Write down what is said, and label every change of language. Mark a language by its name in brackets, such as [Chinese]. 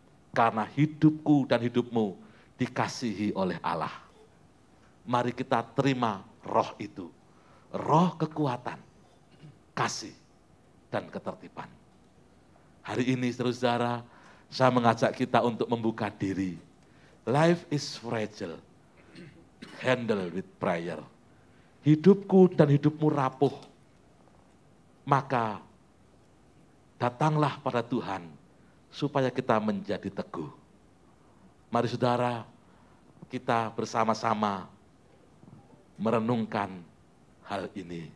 [Indonesian] Karena hidupku dan hidupmu dikasihi oleh Allah. Mari kita terima roh itu, roh kekuatan, kasih, dan ketertiban. Hari ini saudara, saya mengajak kita untuk membuka diri. [English] Life is fragile, handle with prayer. [Indonesian] Hidupku dan hidupmu rapuh, maka datanglah pada Tuhan supaya kita menjadi teguh. Mari saudara, kita bersama-sama merenungkan hal ini.